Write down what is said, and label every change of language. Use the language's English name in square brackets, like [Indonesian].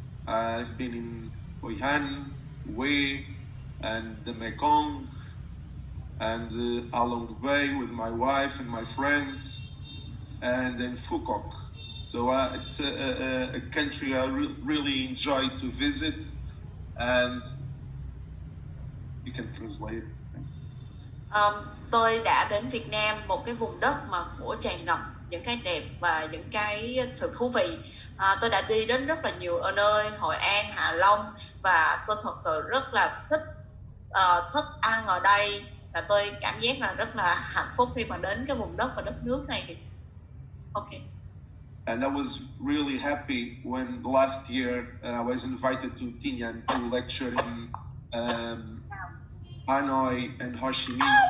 [English] I've been in Hoi An, Hue, and the Mekong, and Along Bay with my wife and my friends, and in Phu Quoc. So it's a country I really enjoy to visit, and you can translate. [Vietnamese] Tôi đã đến Việt Nam, một cái vùng đất mà của tràn ngập những cái đẹp và những cái sự thú vị. Tôi đã đi đến rất là nhiều ở nơi Hội An, Hạ Long, và tôi thật sự rất là thích thức ăn ở đây, và tôi cảm giác là rất là hạnh phúc khi mà đến cái vùng đất và đất nước này. [English] Ok. And I was really happy when last year I was invited to Tín Nha to lecture in Hanoi and Ho Chi Minh.